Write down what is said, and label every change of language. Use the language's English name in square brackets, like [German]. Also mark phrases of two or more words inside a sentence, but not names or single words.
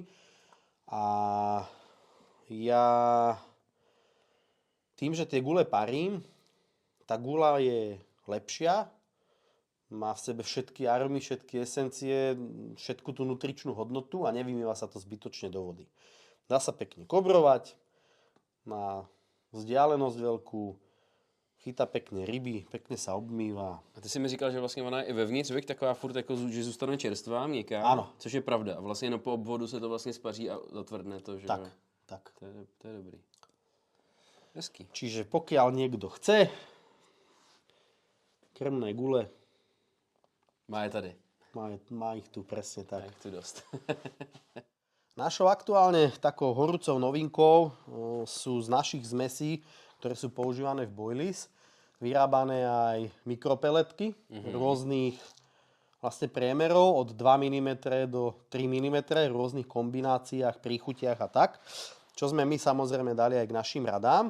[Slovak] A ja tým, že tie gule parím, tá gula je lepšia, má v sebe všetky arómy, všetky esencie, všetku tú nutričnú hodnotu a nevymýva sa to zbytočne do vody. Dá sa pekne kobrovať, má vzdialenosť veľkú, chytá pekne ryby, pekne sa obmýva. [Czech] A ty si mi říkal, že vlastně ona je i vevnitř, víš, taková furt jako, že zůstane čerstvá, měkká. Ano. Což je pravda. A vlastně jenom po obvodu se to vlastně spaří a zatvrdne to, že Tak, jo. tak. To je dobrý. Hezký. [Slovak] Čiže pokiaľ niekto chce, krmné gule, [Czech] Má je tady. [Slovak] má ich tu presne tak. [Czech] Má ich tu dost. [Slovak] Našou aktuálne takou horúcou novinkou sú z našich zmesí, ktoré sú používané v boilies, vyrábané aj mikropeletky rôznych vlastne priemerov od 2 mm do 3 mm v rôznych kombináciách, príchutiach a tak, čo sme my samozrejme dali aj k našim radám.